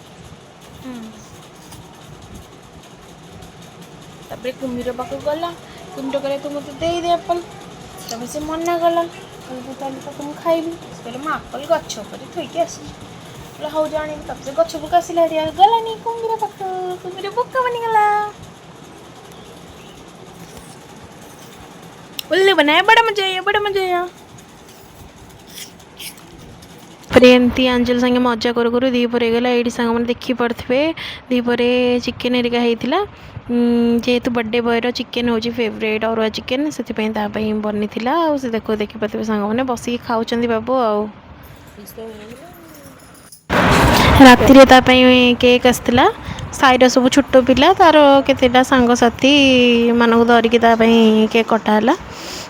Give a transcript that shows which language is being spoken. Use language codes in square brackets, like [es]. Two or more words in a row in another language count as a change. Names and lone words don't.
[or] ତାପରେ କୁମ୍ଭୀର ପାଖକୁ ଗଲା। କୁମ୍ଭୀର କହିଲା ତୁ ମୋତେ ଦେଇଦେ ଆପଲ। ତାପରେ ସେ ମନା କଲା, କହିଲା ତାହେଲେ ତାକୁ ମୁଁ ଖାଇବି। ସେ କହିଲା ମୁଁ ଆପଲ ଗଛ ଉପରେ ଥୋଇକି ଆସିଛି। କହିଲା ହଉ ଜାଣିବି। ତାପରେ ସେ ଗଛ ପକା ଆସିଲା, ଗଲାନି କୁମ୍ଭୀର ପାଖକୁ। କୁମ୍ଭୀର ବୋକା ବନିଗଲା। [hi] उल्लू बनाया, बड़ा मजा आया। [or] ଏମିତି ଆଞ୍ଜେଲ ସାଙ୍ଗେ ମଜା କରୁ ଦ୍ୱିପହର ହେଇଗଲା। ଏଇଠି ସାଙ୍ଗମାନେ ଦେଖିପାରୁଥିବେ ଦ୍ୱିପହରେ ଚିକେନ୍ ହେରିକା ହେଇଥିଲା। ଯେହେତୁ [en] birthday boy's [or] ଚିକେନ୍ ହେଉଛି ଫେଭରେଟ୍, ଅରୁଆ ଚିକେନ୍, ସେଥିପାଇଁ ତା ପାଇଁ ବନିଥିଲା। ଆଉ ସେ ଦେଖିପାରୁଥିବେ ସାଙ୍ଗମାନେ ବସିକି ଖାଉଛନ୍ତି ବାବୁ। ଆଉ ରାତିରେ ତା ପାଇଁ କେକ୍ ଆସିଥିଲା। ସାହିର ସବୁ ଛୋଟ ପିଲା, ତାର କେତେଟା ସାଙ୍ଗସାଥି ମାନଙ୍କୁ ଧରିକି ତା ପାଇଁ କେକ୍ କଟା ହେଲା।